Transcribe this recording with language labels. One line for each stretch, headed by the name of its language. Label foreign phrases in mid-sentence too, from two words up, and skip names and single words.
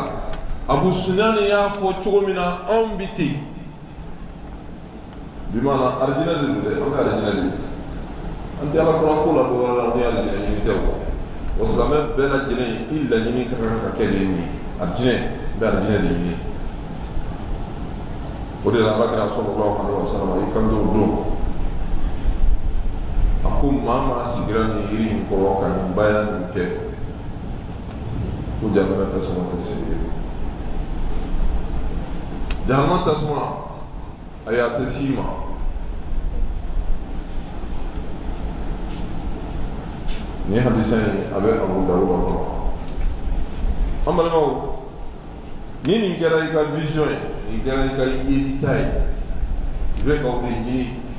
Bambara: Abu Sufyan y'a fɔ cogo min na anw bi ten, bi maana alijinɛ de don dɛ, an bɛ alijinɛ de. An tɛ Alakira ko la dɔwɛrɛ la ni alijinɛ ɲini tɛ o. Wa silamɛ bɛɛ lajɛlen i laɲini ka kan ka kɛ de nin ye, alijinɛ, n bɛ alijinɛ de ɲini. o de la alakira
Arabic: صلى الله عليه وسلم
Bambara: i kan t'o don a ko maa maa sigira nin yiri in kɔrɔ ka nin baya nin kɛ ko jahanama tasuma tɛ sigi jahanama tasuma ayi a tɛ s'i ma nin hadisa in a bɛ Abu Dawud kɔnɔ an balimaw ni nin kɛra i ka vision ye nin kɛra i ka yelita ye i bɛ ka o de ɲini